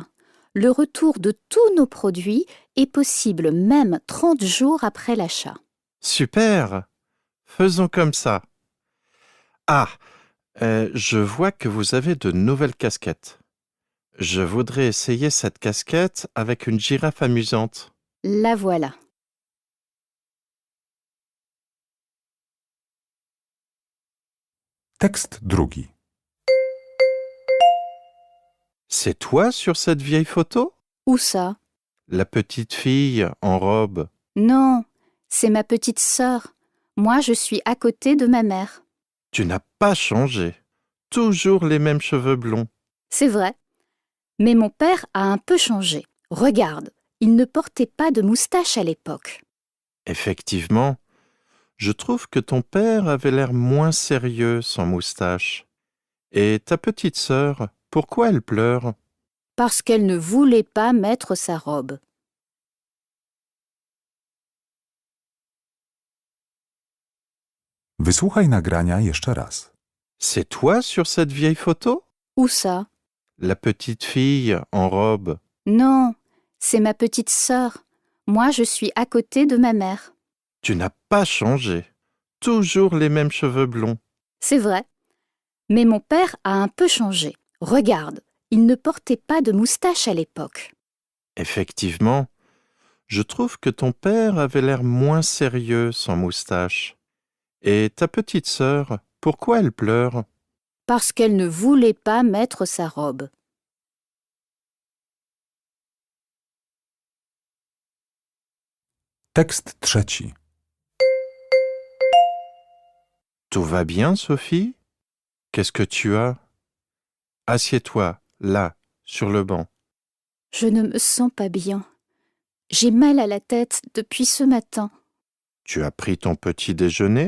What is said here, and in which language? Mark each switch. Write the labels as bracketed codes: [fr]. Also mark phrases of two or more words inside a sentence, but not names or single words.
[fr] Le retour de tous nos produits est possible même 30 jours après l'achat. Super! Faisons comme ça. Ah, je vois que vous avez de nouvelles casquettes. Je voudrais essayer cette casquette avec une girafe amusante. La voilà. [pl] Tekst drugi. [fr] C'est toi sur cette vieille photo? Où ça? La petite fille en robe. Non, c'est ma petite sœur. Moi, je suis à côté de ma mère. Tu n'as pas changé. Toujours les mêmes cheveux blonds. C'est vrai. Mais mon père a un peu changé. Regarde, il ne portait pas de moustache à l'époque. Effectivement, je trouve que ton père avait l'air moins sérieux sans moustache. Et ta petite sœur, pourquoi elle pleure? Parce qu'elle ne voulait pas mettre sa robe. [pl] Wysłuchaj nagrania jeszcze raz. [fr] C'est toi sur cette vieille photo? Où ça? La petite fille en robe. Non, c'est ma petite sœur. Moi, je suis à côté de ma mère. Tu n'as pas changé. Toujours les mêmes cheveux blonds. C'est vrai. Mais mon père a un peu changé. Regarde, il ne portait pas de moustache à l'époque. Effectivement, je trouve que ton père avait l'air moins sérieux sans moustache. Et ta petite sœur, pourquoi elle pleure? Parce qu'elle ne voulait pas mettre sa robe. [pl] Tekst trzeci. [fr] Tout va bien, Sophie? Qu'est-ce que tu as? Assieds-toi, là, sur le banc. Je ne me sens pas bien. J'ai mal à la tête depuis ce matin. Tu as pris ton petit déjeuner?